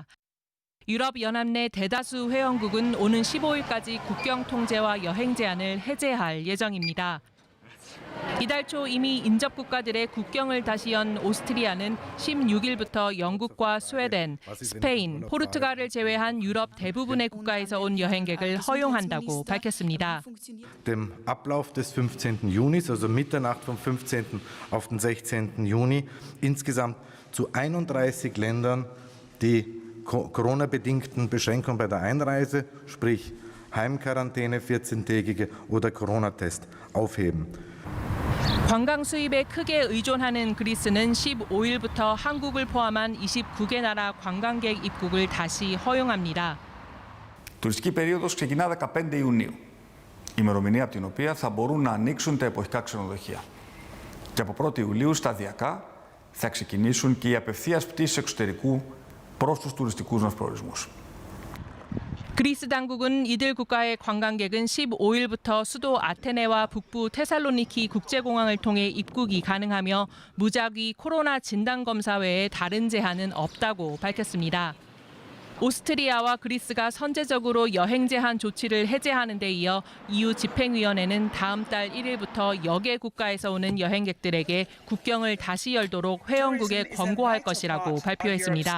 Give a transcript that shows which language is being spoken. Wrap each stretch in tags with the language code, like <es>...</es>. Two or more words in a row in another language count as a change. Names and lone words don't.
<ko>유럽연합 내 대다수 회원국은 오는 15일까지 국경 통제와 여행 제한을 해제할 예정입니다. 이달 초 이미 인접 국가들의 국경을 다시 연 오스트리아는 16일부터 영국과 스웨덴, 스페인, 포르투갈을 제외한 유럽 대부분의 국가에서 온 여행객을 허용한다고 밝혔습니다.</ko> <de>Dem Ablauf des 15. Junis, also Mitternacht vom 15. auf den 16. Juni, insgesamt zu 31 Ländern die Corona-bedingten Beschränkungen bei der Einreise, sprich Heimquarantäne, 14-tägige oder Corona-Test aufheben.</de> <ko>관광 수입에 크게 의존하는 그리스는 15일부터 한국을 포함한 29개 나라 관광객 입국을 다시 허용합니다.</ko> <el>Τουριστική περίοδος ξεκινά 15 Ιουνίου, ημερομηνία από την οποία θα μπορούν να ανοίξουν τα εποχικά ξενοδοχεία. Και από 1η Ιουλίου σταδιακά θα ξεκινήσουν και οι απευθείας πτήσεις εξωτερικού προς τους τουριστικούς μας προορισμούς.</el> <ko>그리스 당국은 이들 국가의 관광객은 15일부터 수도 아테네와 북부 테살로니키 국제공항을 통해 입국이 가능하며 무작위 코로나 진단검사 외에 다른 제한은 없다고 밝혔습니다. 오스트리아와 그리스가 선제적으로 여행 제한 조치를 해제하는 데 이어 EU 집행위원회는 다음 달 1일부터 여개 국가에서 오는 여행객들에게 국경을 다시 열도록 회원국에 권고할 것이라고 발표했습니다.</ko>